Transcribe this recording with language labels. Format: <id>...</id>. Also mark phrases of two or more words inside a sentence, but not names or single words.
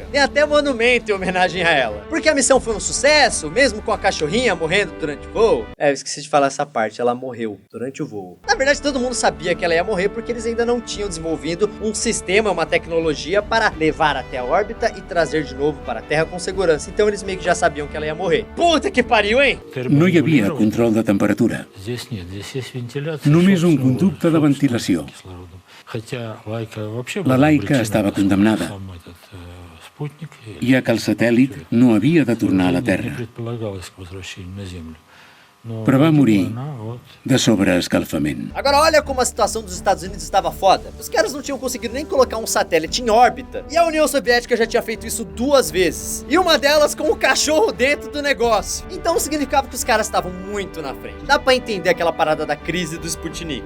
<pt>Tem até monumento em homenagem a ela. Porque a missão foi um sucesso, mesmo com a cachorrinha morrendo durante o voo. Eu esqueci de falar essa parte, ela morreu durante o voo. Na verdade, todo mundo sabia que ela ia morrer porque eles ainda não tinham desenvolvido um sistema, uma tecnologia para levar até a órbita e trazer de novo para a Terra com segurança. Então eles meio que já sabiam que ela ia morrer. Puta que pariu, hein?</pt> <ca>No hi havia control de temperatura. Només un conducte de ventilació. La Laika estava condemnada, ja que el satèl·lit no havia de tornar a la Terra. Però va morir de sobreescalfament.</ca> <pt>Agora olha como a situação dos Estados Unidos estava foda. Os caras não tinham conseguido nem colocar um satélite em órbita. E a União Soviética já tinha feito isso 2 vezes. E uma delas com um cachorro dentro do negócio. Então significava que os caras estavam muito na frente. Dá pra entender aquela parada da crise do Sputnik.</pt>